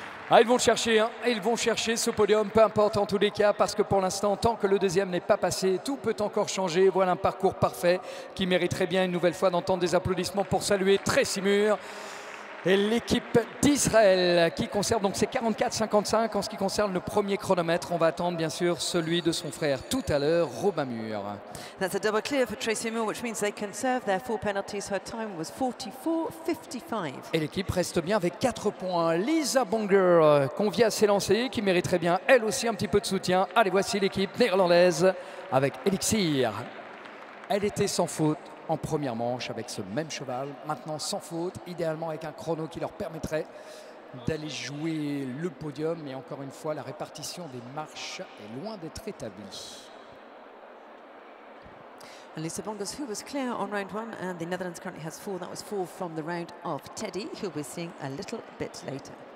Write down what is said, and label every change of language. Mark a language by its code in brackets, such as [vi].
[fr] Ah, ils vont chercher, hein. Ils vont chercher ce podium, peu importe en tous les cas, parce que pour l'instant, tant que le deuxième n'est pas passé, tout peut encore changer. Voilà un parcours parfait qui mériterait bien une nouvelle fois d'entendre des applaudissements pour saluer Tracy Muir et l'équipe d'Israël qui conserve donc ses 44-55 en ce qui concerne le premier chronomètre. On va attendre bien sûr celui de son frère tout à l'heure, Robin Muir. [en] That's a double clear for Tracy Muir, which means they can serve their 4 penalties. Her time was 44.55. [fr] Et l'équipe reste bien avec 4 points. Lisa Bonger convie à s'élancer, qui mériterait bien elle aussi un petit peu de soutien. Allez, voici l'équipe néerlandaise avec Elixir. Elle était sans faute en première manche avec ce même cheval. Maintenant sans faute, idéalement avec un chrono qui leur permettrait d'aller jouer le podium. Mais encore une fois, la répartition des marches est loin d'être établie. [en] And Lisa Bongers, who was clear on round 1, and the Netherlands currently has 4. That was 4 from the round of Teddy, who we're seeing a little bit later.